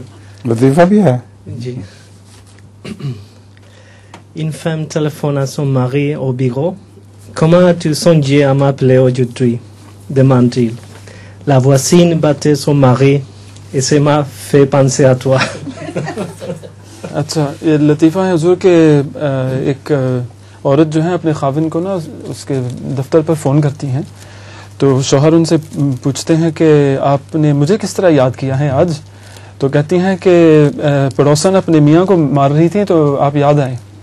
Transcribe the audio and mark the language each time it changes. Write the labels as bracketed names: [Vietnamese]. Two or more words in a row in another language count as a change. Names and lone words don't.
[French] Le débat bien. [Hindi] जी. [French] Une femme téléphone à son mari au bureau. Comment as-tu songé à m'appeler aujourd'hui? Demande-t-il. La voisine battait son mari et ça m'a fait penser à toi. [Hindi] अच्छा, ये लतीफ़ा है हुजूर के एक औरत जो है अपने खाविन को ना उसके दफ्तर पर फ़ोन करती हैं, तो शौहर उनसे पूछते हैं कि आपने मुझे किस तरह याद किया है आज? तो कहती हैं कि पड़ोसन अपने मियाँ को मार रही थी तो आप याद आए।